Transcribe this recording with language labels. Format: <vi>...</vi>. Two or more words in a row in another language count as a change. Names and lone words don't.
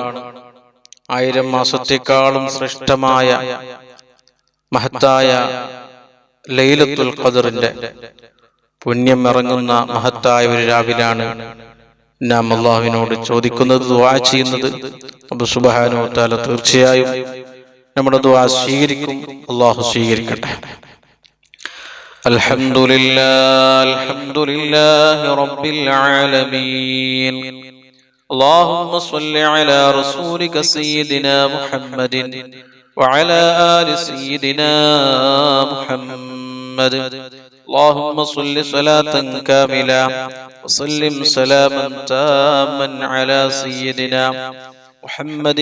<ml>1000 മാസത്തെക്കാളും ശ്രേഷ്ഠമായ മഹത്തായ ലൈലത്തുൽ ഖദറിന്റെ പുണ്യം ഇറങ്ങുന്ന മഹത്തായ ഒരു രാവിലാണ് നാം അല്ലാഹുവിനോട് ചോദിക്കുന്നത്, ദുആ ചെയ്യുന്നത്.</ml> <ar>الله سبحانه و تعالى</ar> <ml>തീർച്ചയായും നമ്മുടെ ദുആ സ്വീകരിക്കും. അല്ലാഹു സ്വീകരിക്കട്ടെ.</ml> <ar>الحمد لله رب العالمين. اللهم صل على رسولك سيدنا محمد وعلى آل سيدنا محمد. اللهم صل صلاة كاملة وسلم سلاما تاما على سيدنا محمد</ar>